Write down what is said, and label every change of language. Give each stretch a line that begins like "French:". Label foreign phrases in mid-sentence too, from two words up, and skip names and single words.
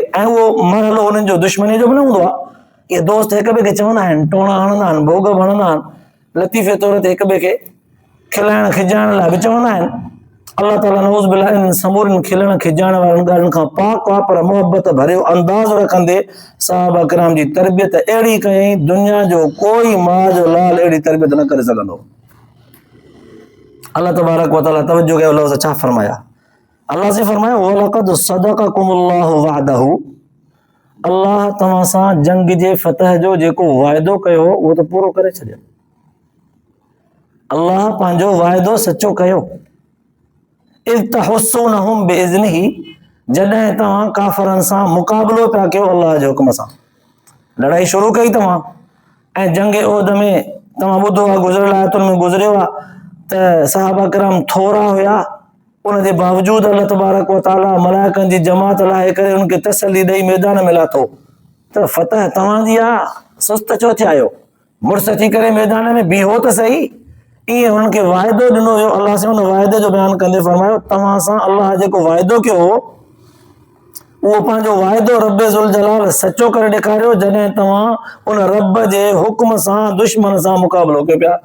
Sindhi: ऐं उहो मरहलो उन्हनि जो दुश्मनी जो बि न हूंदो आहे। इहे दोस्त हिक ॿिए खे चवंदा आहिनि, टोणा हणंदा आहिनि, भोग हणंदा आहिनि, लतीफ़े तौर ते हिक ॿिए खे खिलाइण खिजाइण लाइ बि चवंदा आहिनि। अल्लाह ताला
Arabic: نعوذ بالله
Sindhi: इन्हनि समूरनि खिलण खिजाइण वारनि ॻाल्हियुनि खां पाक आहे, पर मोहबत भरियो अंदाज़ रखंदे सहाबा किराम जी तरबियत अहिड़ी कयईं, दुनिया जो कोई माउ जो लाल अहिड़ी तरबियत न करे सघंदो।
Arabic: الله تبارك وتعالى
Sindhi: तवज्जो कयो, लफ़्ज़ छा फरमाया? अल्लाह से फरमाया
Arabic: ولقد صدقكم الله وعده,
Sindhi: अल्लाह तव्हां सां जंग जे फतह जो जेको वाइदो कयो उहो त पूरो करे छॾियो। अल्लाह पंहिंजो वाइदो सचो कयो।
Arabic: إذ تحسونهم بإذنه,
Sindhi: जॾहिं तव्हां काफ़रनि सां मुक़ाबिलो पिया कयो अल्लाह जे हुक्म सां, लड़ाई शुरू कई तव्हां ऐं जंग उहद में तव्हां ॿुधो आहे, गुज़िरियल आयतुनि में गुज़रियो आहे त सहाबा किराम थोरा हुया, उनजे बावजूदि
Arabic: الله تبارك وتعالى
Sindhi: मलाइकनि जी जमात लाहे करे उनखे तसली ॾेई मैदान में लाथो त फतह तव्हांजी आहे, सुस्त छो थिया आहियो, मुड़ुस थी करे मैदान में बीहो त सही। ईअं हुननि खे वाइदो ॾिनो हुयो। अल्लाह से हुन वाइदे जो बयानु कंदे फरमायो, तव्हां सां अल्लाह जेको वाइदो कयो हो उहो पंहिंजो वाइदो
Arabic: رب ذو الجلال
Sindhi: सचो करे ॾेखारियो, जॾहिं तव्हां उन रब जे हुक्म सां दुश्मन सां मुक़ाबिलो कयो पिया।